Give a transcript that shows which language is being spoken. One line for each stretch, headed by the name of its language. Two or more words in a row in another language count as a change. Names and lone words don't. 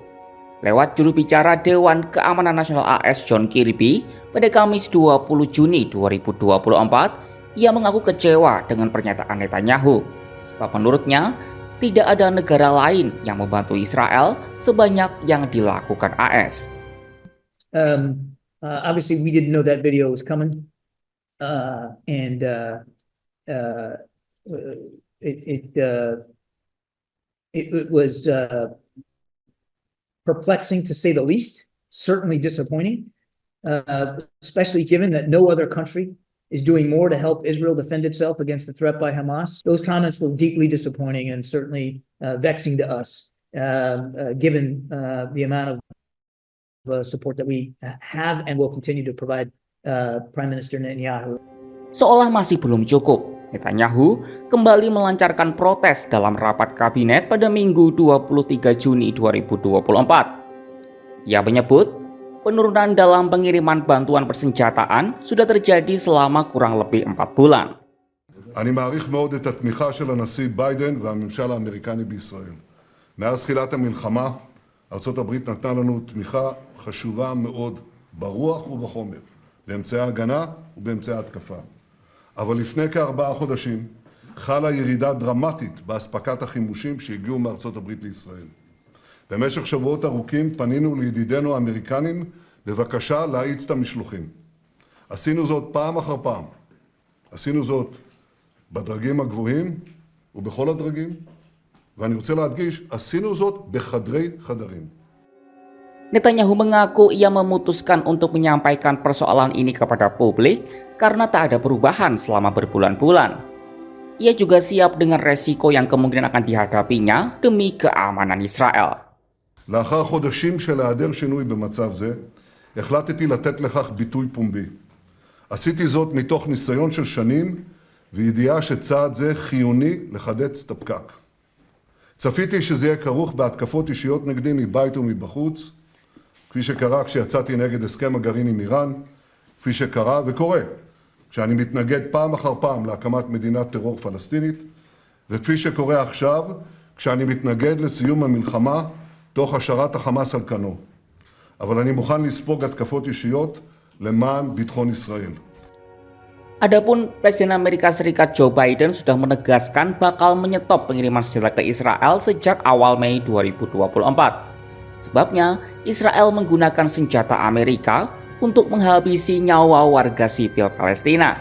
Indonesian: Lewat juru bicara Dewan Keamanan Nasional AS John Kirby pada Kamis 20 Juni 2024, ia mengaku kecewa dengan pernyataan Netanyahu. Sebab menurutnya, tidak ada negara lain yang membantu Israel sebanyak yang dilakukan AS.
English: Obviously, we didn't know that video was coming, it was perplexing to say the least. Certainly disappointing, especially given that no other country is doing more to help Israel defend itself against the threat by Hamas. Those comments were deeply disappointing and certainly vexing to us, given the amount of support that we have and will continue to provide Prime Minister Netanyahu.
Indonesian: Seolah masih belum cukup, Netanyahu kembali melancarkan protes dalam rapat kabinet pada Minggu 23 Juni 2024. Ia menyebut penurunan dalam pengiriman bantuan persenjataan sudah terjadi selama kurang lebih 4 bulan.
Hebrew: אני מעריך מאוד את התמיכה של הנשיא ביידן והממשל האמריקני בישראל. מאז תחילת המלחמה, ארצות הברית נתנה לנו תמיכה חשובה מאוד ברוח ובחומר, באמצעי ההגנה ובאמצעי ההתקפה. אבל לפני כ4 חודשים חלה ירידה דרמטית באספקת החימושים שהגיעו מארצות הברית לישראל. במשך שבועות ארוכים פנינו לידידינו האמריקנים בבקשה להאיץ את המשלוחים. עשינו זאת פעם אחר פעם. עשינו זאת בדרגים הגבוהים ובכל הדרגים, ואני רוצה להדגיש, עשינו זאת בחדרי חדרים.
Indonesian: Netanyahu mengaku ia memutuskan untuk menyampaikan persoalan ini kepada publik karena tak ada perubahan selama berbulan-bulan. Ia juga siap dengan resiko yang kemungkinan akan dihadapinya demi keamanan Israel.
Hebrew: לאחר חודשים של היעדר שינוי במצב זה, החלטתי לתת לכך ביטוי פומבי. עשיתי זאת מתוך ניסיון של שנים וידיעה שצעד זה חיוני לחדץ את הפקק. צפיתי שזה יהיה כרוך בהתקפות אישיות נגדי מבית ומבחוץ, כפי שקרה כשיצאתי נגד הסכם הגרעין עם איראן, כפי שקרה וקורה כשאני מתנגד פעם אחר פעם להקמת מדינת טרור פלסטינית, וכפי שקורה עכשיו כשאני מתנגד לסיום המלחמה תוך השארת החמאס על כנו. אבל אני מוכן לספוג התקפות אישיות למען ביטחון ישראל.
Indonesian: Adapun Presiden Amerika Serikat Joe Biden sudah menegaskan bakal menyetop pengiriman senjata ke Israel sejak awal Mei 2024. Sebabnya, Israel menggunakan senjata Amerika untuk menghabisi nyawa warga sipil Palestina.